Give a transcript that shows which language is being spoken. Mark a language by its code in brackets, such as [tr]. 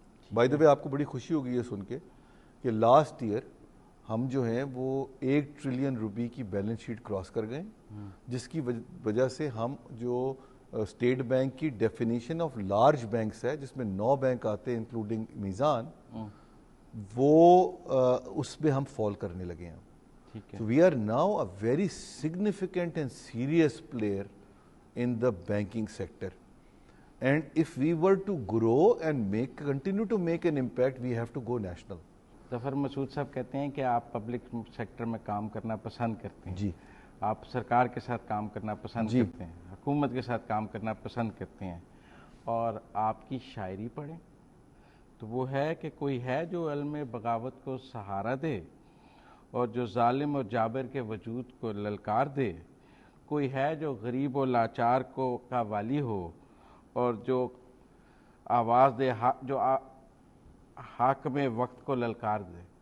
[ur] By the وے آپ کو بڑی خوشی ہوگی یہ سن کے کہ لاسٹ ایئر ہم جو ہیں وہ 1 ٹریلین روپی کی بیلنس شیٹ کراس کر گئے، جس کی وجہ سے ہم جو اسٹیٹ بینک کی ڈیفینیشن آف لارج بینکس ہے جس میں 9 بینک آتے ہیں انکلوڈنگ میزان، وہ اس پہ ہم فال کرنے لگے ہیں. [en] So we are now a very significant and serious player in the banking sector. And if we were to grow and continue to make an impact, we have to go national. [ur] ظفر مسعود صاحب کہتے ہیں کہ آپ public sector میں کام کرنا پسند کرتے ہیں. جی. آپ سرکار کے ساتھ کام کرنا پسند کرتے ہیں، حکومت کے ساتھ کام کرنا پسند کرتے ہیں، اور آپ کی شاعری پڑھیں تو وہ ہے کہ کوئی ہے جو علم بغاوت کو سہارا دے اور جو ظالم اور جابر کے وجود کو للکار دے، کوئی ہے جو غریب و لاچار کو کا والی ہو اور جو آواز دے جو حاکم وقت کو للکار دے.